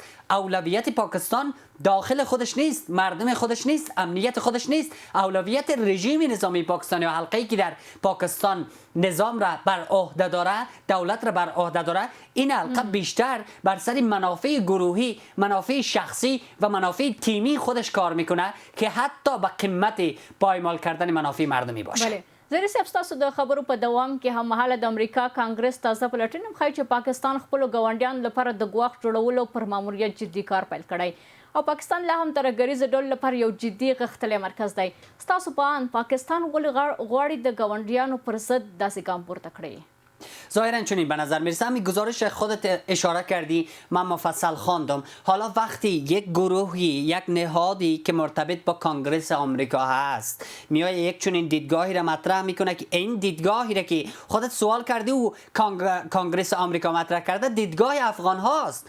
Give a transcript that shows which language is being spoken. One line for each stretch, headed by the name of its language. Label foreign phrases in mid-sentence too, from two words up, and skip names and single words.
Persian: اولویت پاکستان داخل خودش نیست، مردم خودش نیست، امنیت خودش نیست، اولویت رژیم نظامی پاکستانی و حلقه‌ای که در پاکستان نظام را بر عهده داره، دولت را بر عهده داره، این حلقه بیشتر بر سر منافع گروهی، منافع شخصی و منافع تیمی خودش کار میکنه که حتی به قیمت پایمال کردن منافع مردمی باشه. بله.
Pashto: زری صاحب ستاسو د خبرو په دوام کې هم مهاله د امریکا کانګرس تازه پلټنه ښایي چې پاکستان خپلو ګاونډیانو لپاره د ګواښ جوړولو پر ماموریت جدي کار پیل کړی او پاکستان لا هم ترهګریز ډول لپاره یو جدي غښتلی مرکز دی. ستاسو په اند پاکستان ولې غواړي د ګاونډیانو پر ضد داسې ګام پورته کړي؟
Persian: ظاهرا چنین به نظر میرسه. همین گزارش خودت اشاره کردی، من مفصل خواندم. حالا وقتی یک گروهی، یک نهادی که مرتبط با کانگرس آمریکا هست میای یک چنین دیدگاهی را مطرح میکنه که این دیدگاهی را که خودت سوال کردی و کانگرس آمریکا مطرح کرده دیدگاه افغان هاست.